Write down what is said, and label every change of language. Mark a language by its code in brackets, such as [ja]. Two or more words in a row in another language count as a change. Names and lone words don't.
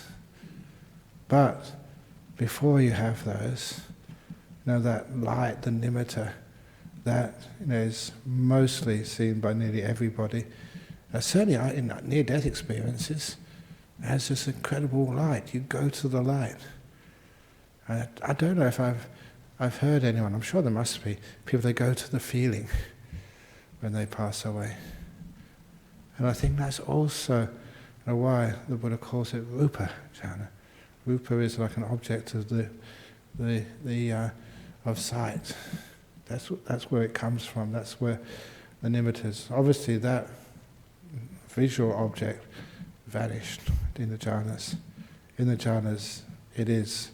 [en] But before you have those, that light, the nimitta, that is mostly seen by nearly everybody, certainly in near-death experiences, as this incredible light. You go to the light. I don't know if I've heard anyone, I'm sure there must be, people that go to the feeling when they pass away. And I think that's also why the Buddha calls it [pi] rupa jhana. [en] Rupa is like an object of of sight. That's where it comes from. That's where the nimitta is. Obviously, that visual object vanished in the jhanas. In the jhanas, it is.